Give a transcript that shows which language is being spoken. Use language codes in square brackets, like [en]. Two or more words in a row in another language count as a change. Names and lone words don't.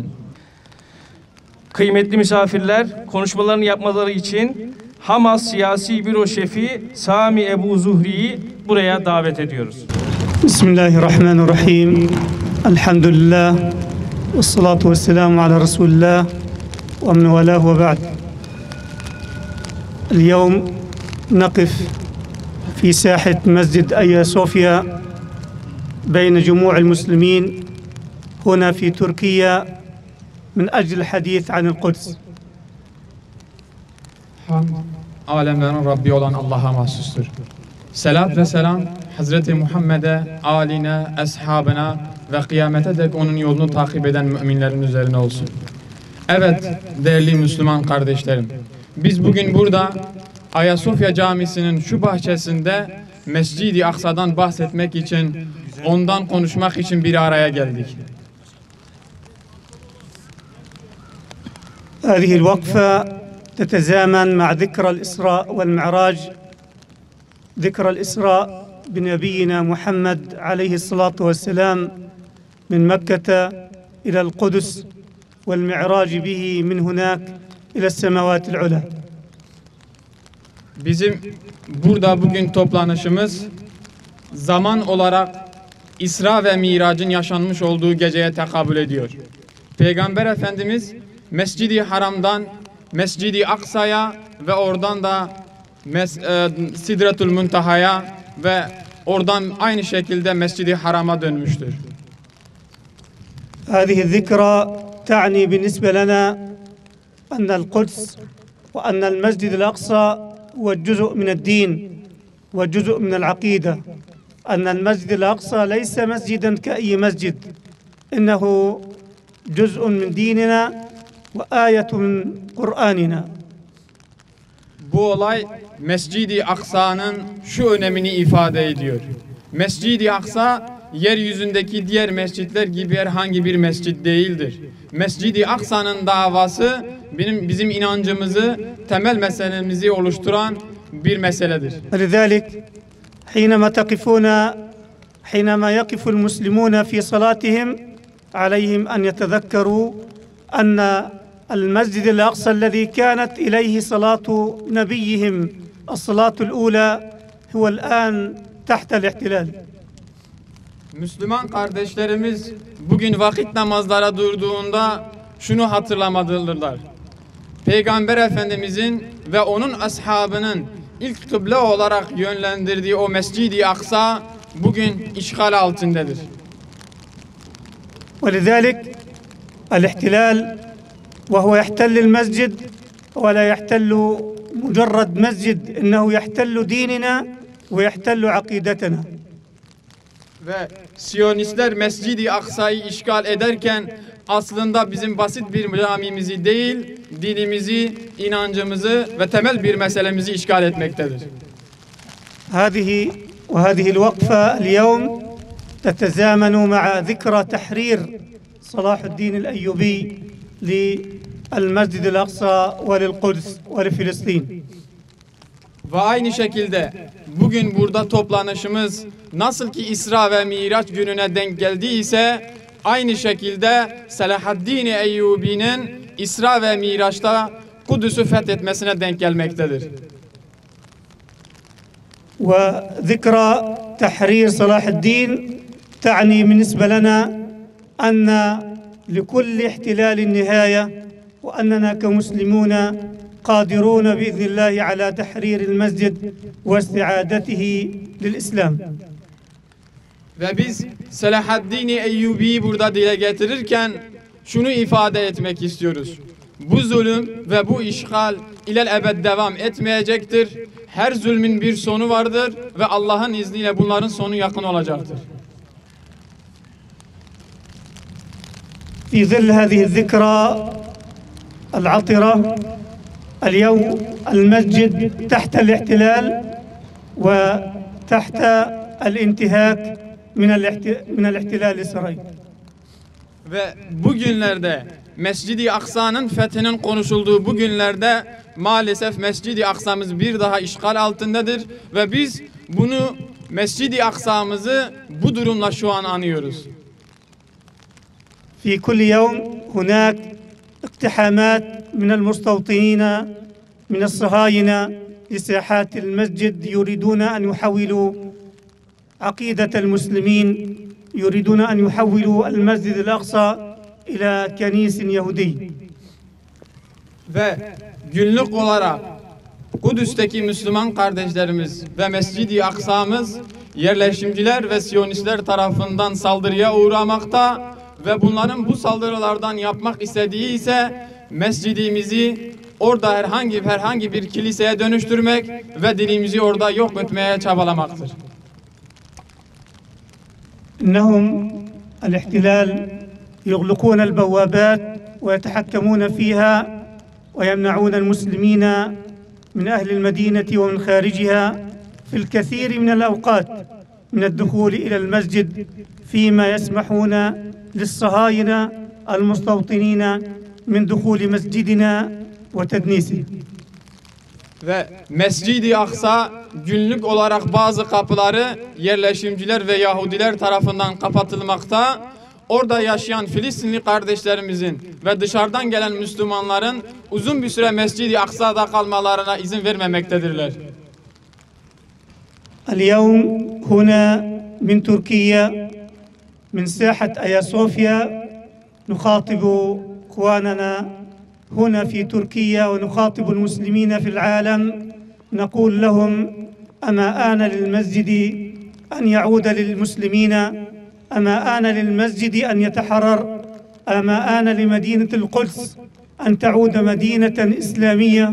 [tr] Kıymetli misafirler, konuşmalarını yapmaları için Hamas Siyasi Büro Şefi Sami Ebu Zuhri'yi buraya davet ediyoruz. [ar] Bismillahirrahmanirrahim. Elhamdülillah. والصلاة والسلام على رسول الله ومن والاه وبعد. اليوم نقف في ساحة مسجد أيا صوفيا بين جموع المسلمين هنا في تركيا من أجل الحديث عن القدس. [tr] Alemlerin Rabbi olan Allah'a mahsustur. Selat ve selam Hazreti Muhammed'e, aline, eshabına ve kıyamete dek onun yolunu takip eden müminlerin üzerine olsun. Evet değerli Müslüman kardeşlerim, biz bugün burada Ayasofya Camisi'nin şu bahçesinde Mescid-i Aksa'dan bahsetmek için, ondan konuşmak için bir araya geldik. [ar] هذه الوقفة تتزامن مع ذكرى الإسراء والمعراج، ذكرى الإسراء بنبينا محمد عليه الصلاة والسلام من مكة إلى القدس والمعراج به من هناك إلى السماوات العلى. [tr] Bizim burada bugün toplanışımız zaman olarak İsra ve Mirac'ın yaşanmış olduğu geceye tekabül ediyor. Peygamber Efendimiz Mescid-i Haram'dan Mescid-i Aksa'ya ve oradan da Sidratul Muntaha'ya ve oradan aynı şekilde Mescid-i Haram'a dönmüştür. [ar] هذه الذكرى تعني بالنسبة لنا أن القدس وأن المسجد الأقصى هو جزء من الدين وجزء من العقيدة، أن المسجد الأقصى ليس مسجدا كأي مسجد، إنه جزء من ديننا وآية من قرآننا. [tr] Bu olay Mescid-i Aksa'nın şu önemini ifade ediyor. Mescid-i Aksa yeryüzündeki diğer mescitler gibi herhangi bir mescit değildir. Mescid-i Aksa'nın davası bizim inancımızı, temel meselemizi oluşturan bir meseledir. [ar] ولذلك حينما يقف المسلمون في صلاتهم عليهم أن يتذكروا أن المسجد الأقصى الذي كانت إليه صلاة نبيهم الصلاة الأولى هو الآن تحت الاحتلال. [tr] Müslüman kardeşlerimiz bugün vakit namazlara durduğunda şunu hatırlamalıdırlar. Peygamber Efendimizin ve onun ashabının ilk kıble olarak yönlendirdiği o Mescid-i Aksa bugün işgal altındadır. [ar] ولذلك الاحتلال وهو يحتل المسجد ولا يحتل مجرد مسجد إنه يحتل ديننا ويحتل عقيدتنا. [tr] Ve Siyonistler Mescid-i Aksa'yı işgal ederken aslında bizim basit bir camimizi değil, dinimizi, inancımızı ve temel bir meselemizi işgal etmektedir. [ar] وهذه الوقفة اليوم تتزامن مع ذكرى تحرير صلاح الدين الأيوبي للمسجد الأقصى وللقدس ولفلسطين. [tr] Ve aynı şekilde bugün burada toplanışımız nasıl ki İsra ve Miraç gününe denk geldiyse aynı şekilde Selahaddin Eyyubi'nin İsra ve Miraç'ta Kudüs'ü fethetmesine denk gelmektedir. [ar] وذكرى تحرير صلاح الدين تعني بالنسبة لنا أن لكل احتلال نهاية وأننا كمسلمون قادرون بإذن الله على تحرير المسجد واستعادته للإسلام. [tr] Ve biz Selahaddin Eyyubi'yi burada dile getirirken şunu ifade etmek istiyoruz. Bu zulüm ve bu işgal ilelebed devam etmeyecektir. Her zulmün bir sonu vardır ve Allah'ın izniyle bunların sonu yakın olacaktır. [ar] في ظل هذه الذكرى العطرة اليوم المسجد تحت الاحتلال وتحت الانتهاك من الاحتلال الإسرائيلي. [tr] Ve bugünlerde Mescid-i Aksa'nın fethinin konuşulduğu bu günlerde maalesef Mescid-i Aksa'mız bir daha işgal altındadır ve biz bunu Mescid-i Aksa'mızı bu durumla şu an anıyoruz. [ar] في كل يوم هناك اقتحامات من المستوطنين من الصهاينة لساحات المسجد يريدون أن يحولوا عقيدة المسلمين يريدون أن يحولوا المسجد الأقصى إلى كنيس يهودي. [tr] Ve günlük olarak Kudüs'teki Müslüman kardeşlerimiz ve Mescid-i Aksa'mız yerleşimciler ve Siyonistler tarafından saldırıya uğramakta ve bunların bu saldırılardan yapmak istediği ise mescidimizi orada herhangi bir kiliseye dönüştürmek ve dinimizi orada yok etmeye çabalamaktır. [ar] إنهم الاحتلال يغلقون البوابات ويتحكمون فيها ويمنعون المسلمين من أهل المدينة ومن خارجها في الكثير من الأوقات من الدخول إلى المسجد فيما يسمحون للصهاينة المستوطنين من دخول مسجدنا وتدنيسه. [tr] Ve Mescid-i Aksa günlük olarak bazı kapıları yerleşimciler ve Yahudiler tarafından kapatılmakta. Orada yaşayan Filistinli kardeşlerimizin ve dışarıdan gelen Müslümanların uzun bir süre Mescid-i Aksa'da kalmalarına izin vermemektedirler. [ar] اليوم هنا من تركيا من ساحة آيا صوفيا نخاطب إخواننا هنا في تركيا ونخاطب المسلمين في العالم نقول لهم أما آن للمسجد أن يعود للمسلمين أما آن للمسجد أن يتحرر أما آن لمدينة القدس أن تعود مدينة إسلامية.